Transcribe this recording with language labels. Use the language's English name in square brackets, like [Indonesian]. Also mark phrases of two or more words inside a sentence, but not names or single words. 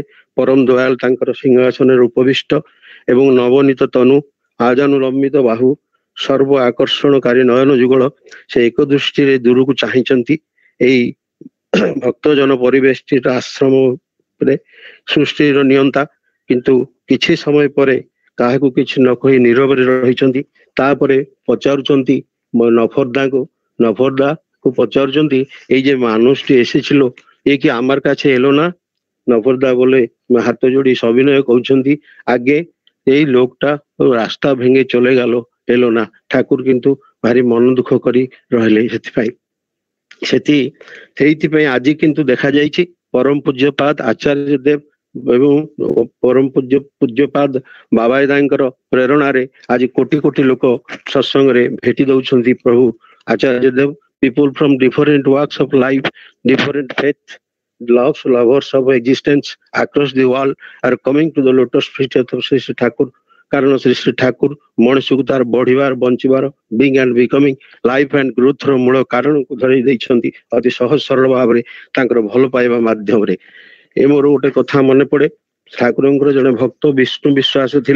[Odia] ପରମ ଦୟାଲ ତାଙ୍କର ସିଂହାସନରେ ଉପବିଷ୍ଟ ଏବଂ ନବନୀତ ତନୁ, ଆଜାନୁଲମ୍ବିତ ବାହୁ, ସର୍ବ ଆକର୍ଷଣକାରୀ ନୟନ ଯୁଗଳ ସେ ଏକ ଦୃଷ୍ଟିରେ ଦୂରକୁ ଚାହିଁଛନ୍ତି। ଏଇ ଭକ୍ତଜନ ପରିବେଷ୍ଟିତ ଆଶ୍ରମରେ ସୃଷ୍ଟିର ନିୟନ୍ତା, କିନ୍ତୁ କିଛି ସମୟ ପରେ କାହାକୁ କିଛି ନ କହି ନୀରବରେ ରହିଛନ୍ତି। ତାପରେ ପଚାରୁଛନ୍ତି নফরদাকে পচারুଛନ୍ତି, [Bangla] এই যে মানুষটি এসেছিল এ কি আমার কাছে এলো না? নফরদা বলে [Odia] ହାତ ଯୋଡ଼ି ସବିନୟ କହୁଛନ୍ତି, [Bangla] আগে এই লোকটা রাস্তা ভেঙে চলে গেল, এলো না। [Odia] ଠାକୁର କିନ୍ତୁ ଭାରି ମନ ଦୁଃଖ କରି ରହିଲେ। সেইଥିପାଇଁ ଆଜି କିନ୍ତୁ ଦେଖାଯାଇଛି ପରମ ପୂଜ୍ୟପାଦ ଆଚାର୍ଯ୍ୟ ଦେବ ଏବଂ ପରମ ପୂଜ୍ୟପାଦ ବାବାଦାଙ୍କର ପ୍ରେରଣାରେ ଆଜି କୋଟି କୋଟି ଲୋକ ସତ୍ସଙ୍ଗରେ ଭେଟି ଦଉଛନ୍ତି ପ୍ରଭୁ ଆଚାର୍ଯ୍ୟ ଦେବ। [English] People from different walks of life, different faith, lovers of existence across the world are coming to the lotus feet of Sri Sri Thakur. [Odia] କାରଣ ଶ୍ରୀ ଶ୍ରୀ ଠାକୁର ମଣିଷକୁ ତାର ବଢିବାର, ବଞ୍ଚିବାର, [English] being and becoming, life and growthର [Odia] ମୂଳ କାରଣକୁ ଧରେଇ ଦେଇଛନ୍ତି ଅତି ସହଜ ସରଳ ଭାବରେ ତାଙ୍କର ଭଲ ପାଇବା ମାଧ୍ୟମରେ। ଏ ମୋର ଗୋଟେ କଥା ମନେ ପଡେ, ଠାକୁରଙ୍କର ଜଣେ ଭକ୍ତ ବିଷ୍ଣୁ ବିଶ୍ୱାସ ଥିଲେ।